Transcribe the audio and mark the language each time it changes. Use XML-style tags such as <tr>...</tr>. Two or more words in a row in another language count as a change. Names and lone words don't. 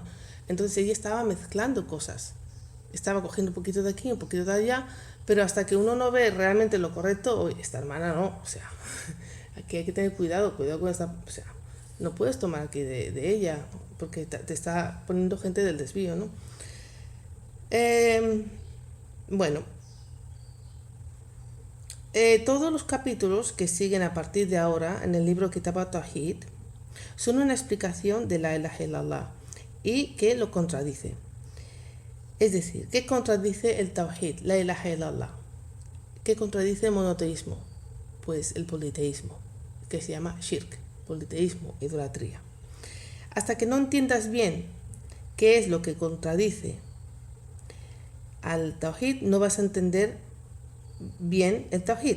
<es>Entonces ella estaba mezclando cosas, estaba cogiendo un poquito de aquí, un poquito de allá, pero hasta que uno no ve realmente lo correcto, oye, esta hermana no, o sea, aquí hay que tener cuidado con esta, o sea, no puedes tomar aquí de ella, porque te está poniendo gente del desvío, ¿no? Bueno, todos los capítulos que siguen a partir de ahora en el libro Kitab al-Tawhid son una explicación de</es> <ar>لا إله إلا الله</ar> <es>y que lo contradice. Es decir, ¿qué contradice el Tawhid,</es> <ar>لا إله إلا الله?</ar> <es>¿Qué contradice el monoteísmo? Pues el politeísmo, que se llama shirk, politeísmo, idolatría. Hasta que no entiendas bien qué es lo que contradice al Tawhid, no vas a entender bien el Tawhid.</es>